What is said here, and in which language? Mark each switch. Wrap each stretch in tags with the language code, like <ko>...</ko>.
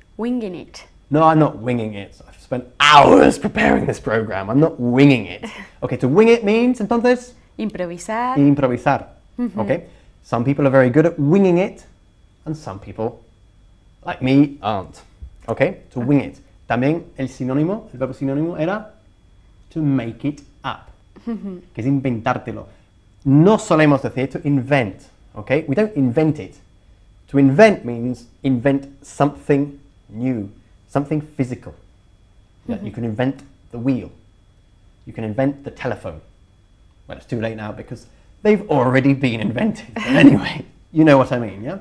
<en>Winging it. No, I'm not winging it. I've spent hours preparing this program. I'm not winging it. Okay, to wing it means, entonces,</en> <es>Improvisar. improvisar. Okay?</es> <en>Some people are very good at winging it, and some people, like me, aren't. Okay? To wing it.</en> <es>También el verbo sinónimo era</es> <en>to make it up,</en> <es>que es inventártelo. No solemos decir</es> <en>to invent. Okay? We don't invent it. To invent means invent something new, something physical. Yeah, you can invent the wheel. You can invent the telephone. Well, it's too late now because they've already been invented. But anyway, you know what I mean, yeah?</en>